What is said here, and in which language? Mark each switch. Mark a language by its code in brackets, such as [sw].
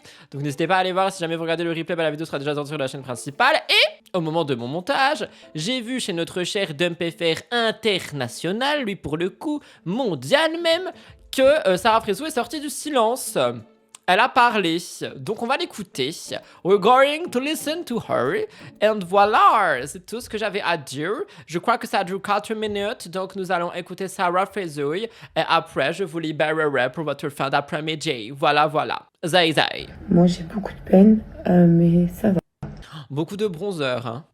[fr] Donc n'hésitez pas à aller voir, si jamais vous regardez le replay, bah, la vidéo sera déjà sortie sur la chaîne principale. Et au moment de mon montage, j'ai vu chez notre cher DumpFR international, lui pour le coup, mondial même, que Sarah Frézou est sortie du silence. Elle a parlé, donc on va l'écouter. [en] We're going to listen to her. [fr] And voilà, c'est tout ce que j'avais à dire. Je crois que ça dure 4 minutes, donc nous allons écouter Sarah Frézouille. Et après, je vous libérerai pour votre fin d'après-midi. Voilà, voilà. Zay zay. Moi, j'ai beaucoup de peine, mais ça va. Beaucoup de bronzer, hein.